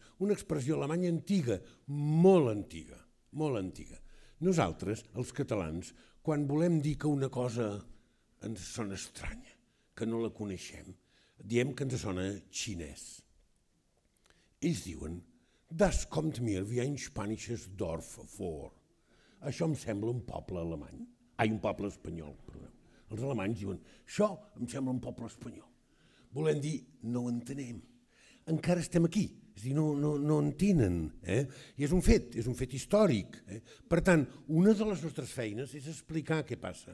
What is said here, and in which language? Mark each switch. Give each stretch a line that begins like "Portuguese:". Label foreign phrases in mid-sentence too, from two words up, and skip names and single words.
Catalan: Una expressió alemanya antiga, molt antiga, molt antiga. Nosaltres, els catalans, quan volem dir que una cosa ens sona estranya, que no la coneixem, diem que ens sona xinès. Ells diuen,
German: das kommt mir wie ein spanisches Dorf vor.
Catalan: Això em sembla un poble alemany. Un poble espanyol, perdó. Els alemanys diuen, això em sembla un poble espanyol. Volem dir, no ho entenem. Encara estem aquí. És a dir, no entenen. I és un fet històric. Per tant, una de les nostres feines és explicar què passa.